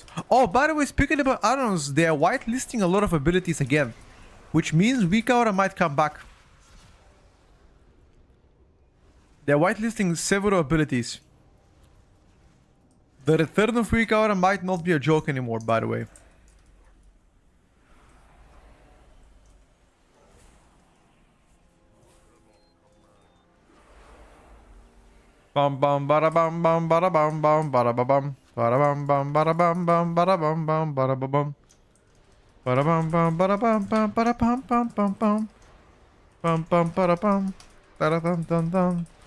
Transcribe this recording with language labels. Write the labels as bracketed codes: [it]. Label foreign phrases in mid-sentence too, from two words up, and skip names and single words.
[en] Oh, by the way, speaking about addons, they are whitelisting a lot of abilities again, which means Weakaura might come back. They're whitelisting several abilities. The return of Weakaura might not be a joke anymore, by the way. Bam bam bada bam bam bada bam bam bada ba bam bada bam bam bada bam bam bada bam bam bada ba bam bada bam bam bada bam bam bada bam bam bam bam bam bam bada bam bada dum dum dum.